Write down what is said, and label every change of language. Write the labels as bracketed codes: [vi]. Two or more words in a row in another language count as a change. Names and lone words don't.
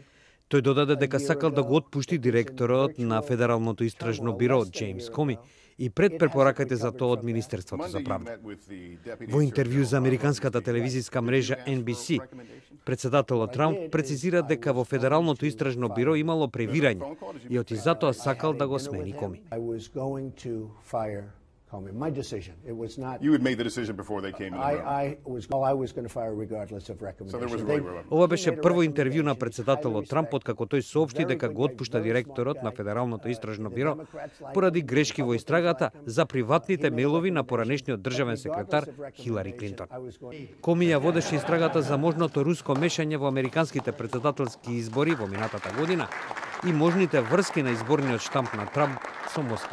[mk] Тој додаде дека сакал да го отпушти директорот на Федералното истражно биро Джеймс Коми и пред препораките за тоа од Министерството за правда. Во интервју за американската телевизиска мрежа NBC, председателот Трамп прецизира дека во Федералното истражно биро имало превирање и оти затоа сакал да го смени Коми. [en] You had made the decision before they came in the room. I was going to fire regardless of recommendation. [mk] Ова беше прво интервју на председателот Трамп откако тој соопшти дека го отпушта директорот на Федералното истражно биро поради грешки во истрагата за приватните мејлови на поранешниот државен секретар Хилари Клинтон. Коми ја водеше истрагата за можното руско мешање во американските председателски избори во минатата година и можните врски на изборниот штамп на Трамп со Москва.